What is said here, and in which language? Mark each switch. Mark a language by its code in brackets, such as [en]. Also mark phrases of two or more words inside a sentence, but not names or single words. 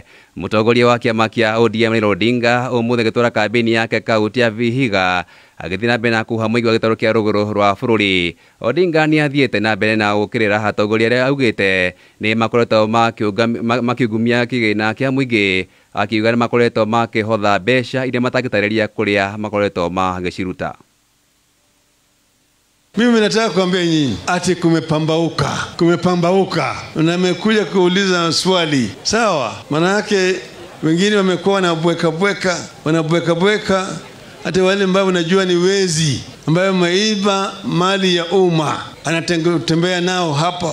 [ki] Mũtongoria wa kĩama kĩa ODM Raila Odinga ũmũthĩ agĩtwara kambĩini yake kaunti ya Vihiga agĩthiĩ na mbere na kuoha mũingĩ wa gĩtarũ kĩa rũgũrũ rwa bũrũri. Odinga nĩ athiĩte na mbere na gũkĩrĩra atongoria arĩa augĩte nĩ makoretwo makiungumia kĩgĩna kĩa mũingĩ, akiuga nĩ makoretwo makĩhotha mbeca iria matangĩtarĩria kũrĩa makoretwo magĩciruta. [sw] Mimi nataka kuambia nyinyi ati kumepambauka na nimekuja kuuliza swali. Sawa? Maana yake wengine wamekuwa wanabweka hata wale ambao unajua ni wezi ambao wameiba mali ya umma anatembea nao hapa.